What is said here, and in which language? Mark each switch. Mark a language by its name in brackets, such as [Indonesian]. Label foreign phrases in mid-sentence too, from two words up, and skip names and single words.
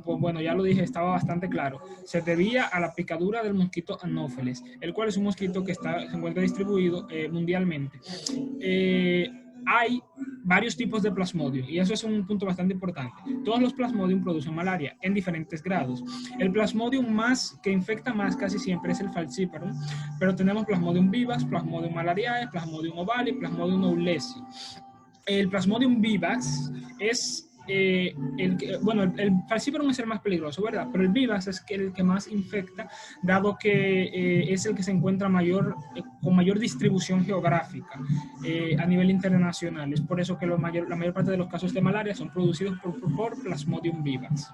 [Spanish] Pues bueno, ya lo dije, estaba bastante claro. Se debía a la picadura del mosquito Anopheles, el cual es un mosquito que se encuentra distribuido mundialmente. Hay varios tipos de Plasmodium, y eso es un punto bastante importante. Todos los Plasmodium producen malaria en diferentes grados. El Plasmodium que infecta más casi siempre es el Falciparum, pero tenemos Plasmodium vivax, Plasmodium malariae, Plasmodium ovale, Plasmodium knowlesi. El Plasmodium vivax es el Falciparum es el más peligroso, ¿verdad? Pero el vivax es el que más infecta, dado que es el que se encuentra con mayor distribución geográfica a nivel internacional. Es por eso que la mayor parte de los casos de malaria son producidos por Plasmodium vivax.